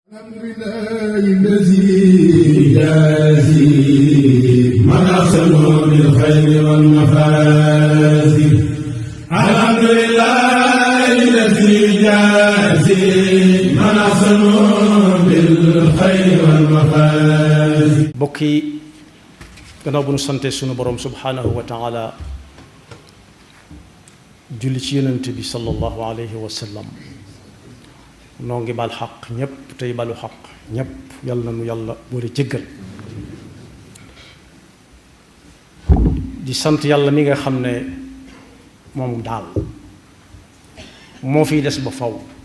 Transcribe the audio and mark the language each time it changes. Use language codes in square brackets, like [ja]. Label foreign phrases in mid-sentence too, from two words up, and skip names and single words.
[ar] الحمد لله الذي يجازي من أحسن بالخير والمفازي. الحمد لله الذي يجازي من أحسن بالخير والمفازي. [wo] bokki gannaaw bu nu sante sunu borom [ar] سبحانه وتعالى [wo] julli ci yonent bi [ar] صلى الله عليه وسلم [wo] noo ngi bal xaq ñépp tey balu xaq ñépp yàlla na nu yàlla boole jéggal di sant yàlla mi nga xam ne moom daal moo fiy des ba faw